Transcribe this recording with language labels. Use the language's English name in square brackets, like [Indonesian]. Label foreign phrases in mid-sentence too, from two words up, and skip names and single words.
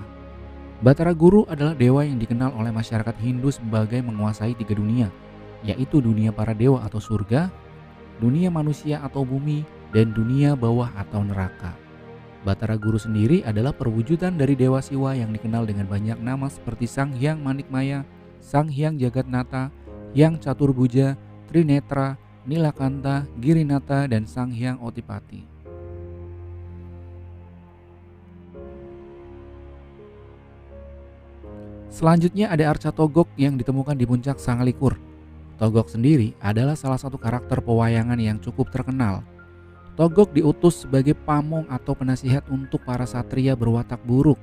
[Indonesian] Batara Guru adalah dewa yang dikenal oleh masyarakat Hindu sebagai menguasai 3 dunia, yaitu dunia para dewa atau surga, dunia manusia atau bumi, dan dunia bawah atau neraka. Batara Guru sendiri adalah perwujudan dari Dewa Siwa yang dikenal dengan banyak nama seperti Sang Hyang Manikmaya, Sang Hyang Jagatnata, Hyang Caturbuja, Trinetra, Nilakanta, Girinata, dan Sang Hyang Otipati. Selanjutnya ada arca Togok yang ditemukan di puncak Sangalikur. Togok sendiri adalah salah satu karakter pewayangan yang cukup terkenal. Togok diutus sebagai pamong atau penasihat untuk para satria berwatak buruk.